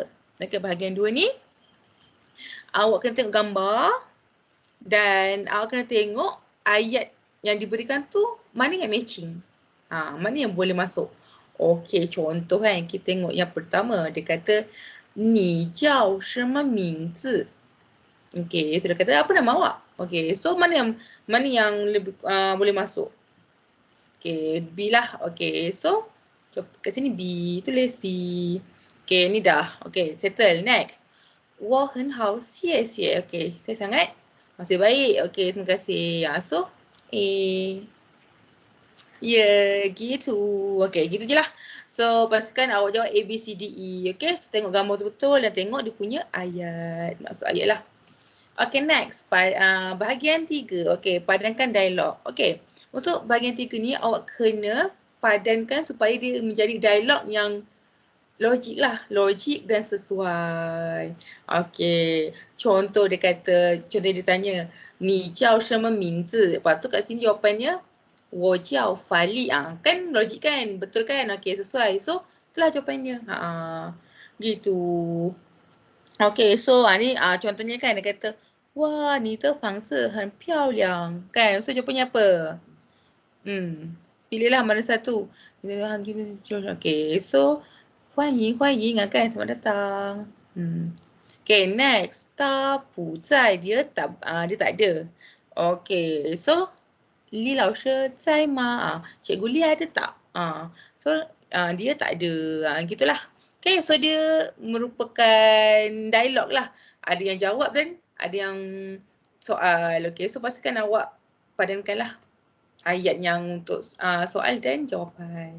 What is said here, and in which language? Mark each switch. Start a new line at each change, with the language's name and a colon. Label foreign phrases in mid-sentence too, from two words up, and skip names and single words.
Malay: Okay, bahagian 2 ni awak kena tengok gambar dan awak kena tengok ayat yang diberikan tu mana yang matching. Mana yang boleh masuk. Okey, contoh kan kita tengok yang pertama dia kata
Chinese: 你叫什么名字?
Malay: Okay, sudah kata apa nama awak?
English: Okay, so
Malay: mana yang lebih boleh masuk? Okay, B lah.
English: Okay, so
Malay: kat sini B, tulis B.
English: Okay,
Malay: ni dah.
English: Okay, settle. Next.
Chinese: 我很好，谢谢.
Malay: Okay, saya sangat masih baik. Okay, terima kasih. So, A. Ya, gitu. Okay, gitu je lah. So, pastikan awak jawab A, B, C, D, E.
English: Okay, so
Malay: tengok gambar betul-betul dan tengok dia punya ayat. Maksud ayat lah.
English: Okay, next.
Malay: Bahagian 3. Okay, padankan dialog. Okay, untuk bahagian 3 ni awak kena padankan supaya dia menjadi dialog yang logik lah. Logik dan sesuai. Okay, contoh dia kata, contoh dia tanya,
Chinese: 你叫什么名字?
Malay: Lepas tu kat sini jawapannya,
Chinese: 我叫法力.
Malay: Kan logik kan? Betul kan? Okay, sesuai. So, itulah jawapannya. Gitu.
English: Okay, so
Malay: ni contohnya kan dia kata,
Chinese: 哇，你的房子很漂亮.
Malay: Kan? So, jawapannya apa? Pilihlah mana satu.
English: Okay, so
Chinese: 欢迎欢迎
Malay: kan? Selamat datang.
English: Okay, next.
Chinese: 他不在,
Malay: dia tak ada.
English: Okay, so
Chinese: 李老师在吗?
Malay: Cikgu Li ada tak? So dia tak ada. Gitulah.
English: Okay, so
Malay: dia merupakan dialog lah. Ada yang jawab dan ada yang soal.
English: Okay, so
Malay: pastikan awak padankanlah ayat yang untuk soal dan jawapan.